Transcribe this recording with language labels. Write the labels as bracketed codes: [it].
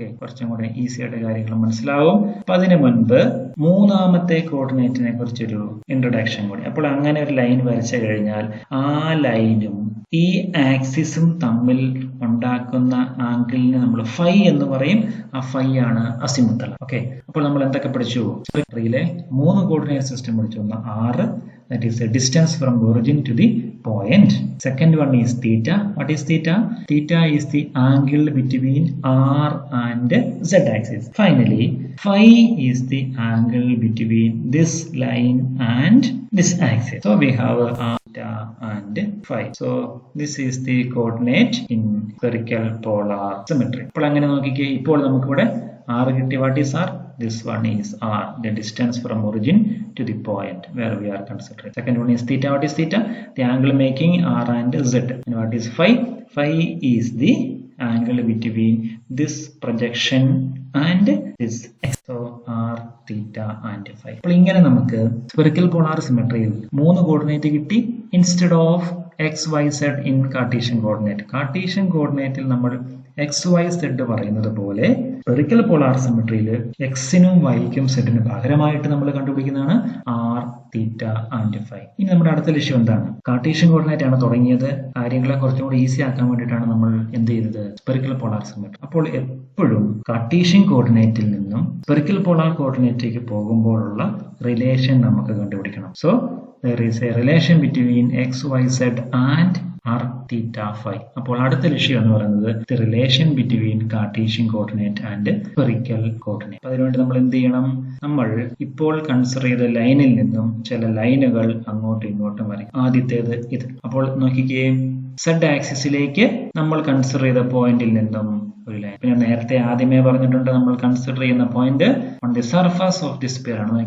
[ml] കുറച്ചും കൂടെ ഈസി ആയിട്ട് കാര്യങ്ങൾ മനസ്സിലാവും. അപ്പൊ അതിനു മുൻപ് മൂന്നാമത്തെ കോർഡിനേറ്റിനെ കുറിച്ചൊരു ഇൻട്രൊഡക്ഷൻ കൂടി. അപ്പോൾ അങ്ങനെ ഒരു ലൈൻ വരച്ചു കഴിഞ്ഞാൽ ആ ലൈനും ഈ ആക്സിസും തമ്മിൽ ഉണ്ടാക്കുന്ന ആംഗിളിനെ നമ്മൾ ഫൈ എന്ന് പറയും. ആ ഫൈ ആണ് അസിമുത്തൽ. ഓക്കെ, അപ്പോൾ നമ്മൾ എന്തൊക്കെ പഠിച്ചു? യിലെ 3 കോർഡിനേറ്റ് സിസ്റ്റം പഠിച്ചു. ഒന്ന് [en] R, that is the distance from origin to the point. Second one is theta. What is theta? Theta is the angle between R and Z axis. Finally, phi is the angle between this line and this axis. So we have theta and phi. So this is the coordinate in spherical polar symmetry. [ml] അപ്പോൾ അങ്ങനെ നോക്കിക്കേ, ഇപ്പോൾ നമുക്കിവിടെ R കിട്ടി. [en] What is R? This one is R, the distance from origin to the point where we are considering. Second one is theta. What is theta? The angle making R and Z. And what is phi? Phi is the angle between this projection and this x. So R, theta and phi. [ml] അപ്പോൾ ഇങ്ങനെ നമുക്ക് [en] spherical polar symmetry 3 coordinate [ml] കിട്ടി [en] Instead of X Y Z in Cartesian coordinate. [ml] Cartesian കോർഡിനേറ്റിൽ നമ്മൾ X Y Z പറയുന്നത് പോലെ spherical polar സിമെട്രിയിൽ എക്സിനും വൈക്കും സെഡിനും പകരമായിട്ട് നമ്മൾ കണ്ടുപിടിക്കുന്നതാണ് ആർ, തീറ്റ ആൻഡ് ഫൈ. ഇനി നമ്മുടെ അടുത്ത ലക്ഷ്യം എന്താണ്? കാർട്ടീഷ്യൻ കോർഡിനേറ്റ് ആണ് തുടങ്ങിയത്. കാര്യങ്ങളെ കുറച്ചും കൂടി ഈസി ആക്കാൻ വേണ്ടിയിട്ടാണ് നമ്മൾ എന്ത് ചെയ്തത്? Spherical polar symmetry. അപ്പോൾ എപ്പോഴും കാർട്ടീഷ്യൻ കോർഡിനേറ്റിൽ നിന്നും സ്ഫെറിക്കൽ പോളാർ കോർഡിനേറ്റിലേക്ക് പോകുമ്പോഴുള്ള റിലേഷൻ നമുക്ക് കണ്ടുപിടിക്കണം. [en] So there is a relation between x, y, z and r, theta, phi. [ml] അപ്പോൾ അടുത്ത ലക്ഷ്യം എന്ന് പറയുന്നത് [en] the relation between Cartesian coordinate and spherical coordinate. [ml] അതിനുവേണ്ടി നമ്മൾ എന്ത് ചെയ്യണം? നമ്മൾ ഇപ്പോൾ കൺസിഡർ ചെയ്ത ലൈനിൽ നിന്നും ചില ലൈനുകൾ അങ്ങോട്ടും ഇങ്ങോട്ടും വരയ്ക്കും. ആദ്യത്തേത് ഇത്. അപ്പോൾ നോക്കിക്കേ, z ആക്സിസിലേക്ക് നമ്മൾ കൺസിഡർ ചെയ്ത പോയിന്റിൽ നിന്നും ഒരു ലൈൻ. പിന്നെ നേരത്തെ ആദ്യമേ പറഞ്ഞിട്ടുണ്ട്, നമ്മൾ കൺസിഡർ ചെയ്യുന്ന point [en] on the surface of the sphere [ml] ആണ്.